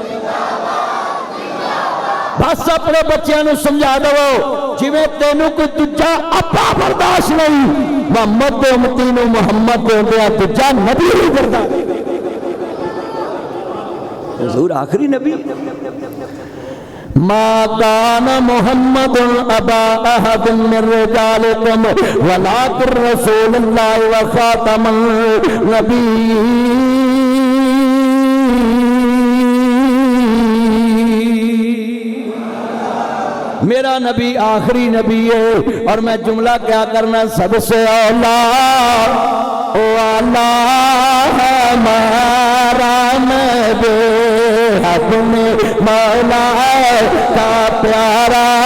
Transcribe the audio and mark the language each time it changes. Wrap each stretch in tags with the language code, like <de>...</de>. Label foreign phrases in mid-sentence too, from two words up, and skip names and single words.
<ur>بس اپنے بچوں کو سمجھا دو</ur> <pa>جیویں تینوں کوئی دوجا اپا برداشت نہیں، محمد دے امتی نوں محمد دے ہوندیاں دوجا نبی نہیں کردا. حضور آخری نبی.</pa> <ar>ما كان محمد أبا أحد من رجالكم ولكن رسول الله وخاتم النبي.</ar> <ur>میرا نبی آخری نبی ہے. اور میں جملہ کیا کرنا، سب سے اولیٰ او اللہ ہمارا نبی اپنے مولا کا پیارا</ur>